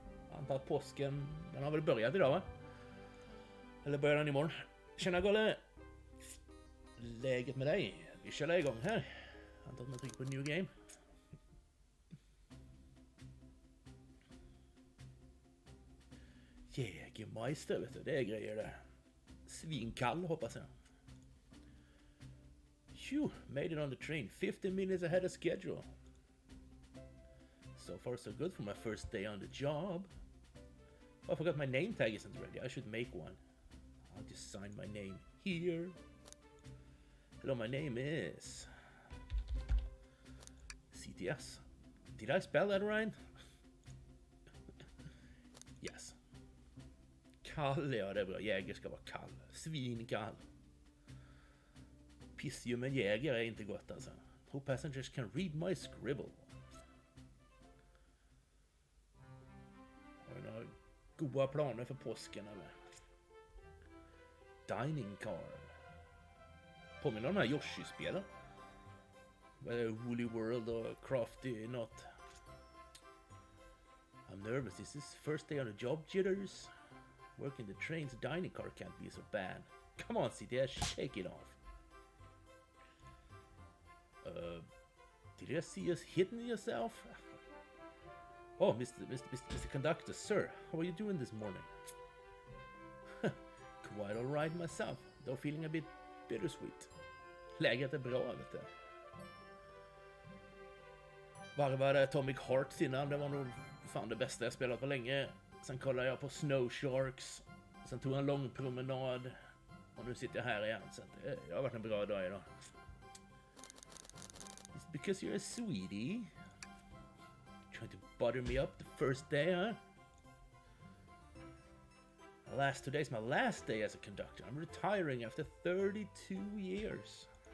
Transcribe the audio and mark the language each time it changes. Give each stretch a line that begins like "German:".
Swedish: Jag antar att påsken, den har väl börjat idag va? Eller börjar den imorgon? Tjena Golle! Läget med dig? Vi kör igång här. Jag antar att man trycker på new game. Jägermeister vet du, det är grejer där. Svinkall hoppas jag.
English: Phew, made it on the train 15 minutes ahead of schedule. So far so good for my first day on the job. Oh, I forgot my name tag isn't ready. I should make one. I'll just sign my name here. Hello, my name is CTS. Did I spell that right?
Swedish: Yes. Kall, ja det är bra. Jäger ska vara kall. Svinkall. Pissljummen jäger är inte gott alltså.
English: Hope passengers can read my scribble.
Swedish: Har vi några goda planer för påsken eller?
English: Dining car.
Swedish: Påminner om de här Yoshi-spelen. Woolly World och Crafty något.
English: I'm nervous. This is first day on the job, jitters. Working the train's dining car can't be so bad. Come on, CTS, shake it off. Did you see us hitting yourself? Oh, Mr. Conductor, sir, how are you doing this morning? Quite all right myself, though feeling a bit bittersweet.
Swedish: Läget är bra, vet du. Varvade Atomic Hearts innan, det var nog fan det bästa jag spelat på länge. Sen kollade jag på Snow Sharks, sen tog jag en lång promenad och nu sitter jag här igen. Så det har varit en bra dag idag.
English: It's because you're a sweetie. Trying to butter me up the first day, huh? Today's my last day as a conductor. I'm retiring after 32 years.